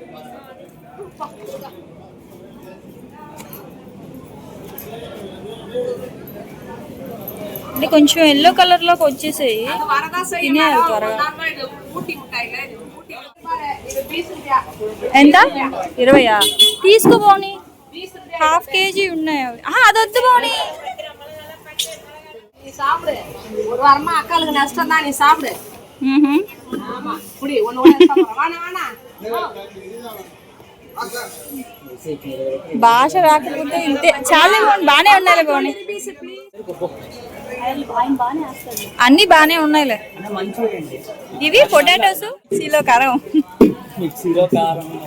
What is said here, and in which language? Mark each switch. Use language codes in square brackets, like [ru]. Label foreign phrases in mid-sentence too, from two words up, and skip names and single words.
[te] అంటే కొంచెం [en] yellow colour [te] లోకి వచ్చేసాయి తినేయాలి త్వరగా ఎంత 20 తీసుకో పోనీ ½ కేజీ ఉన్నాయి అవి అదొద్దు పోనీ [ta] சாப்பிடு ஒரு வாரமா அக்காளுக்கு நஷ்டம் தான் நீ சாப்பிடு ஆமா புடி ஒண்ணு வேணா வேணா [te] భాష రాకపోతే ఇంతే చాలా బాగానే ఉన్నాయిలే బాగున్నాయి అన్ని బాగానే ఉన్నాయిలే మంచిదండి. ఇవి పొటాటోస్ మిక్సీలో కారం మిక్సీలో కారం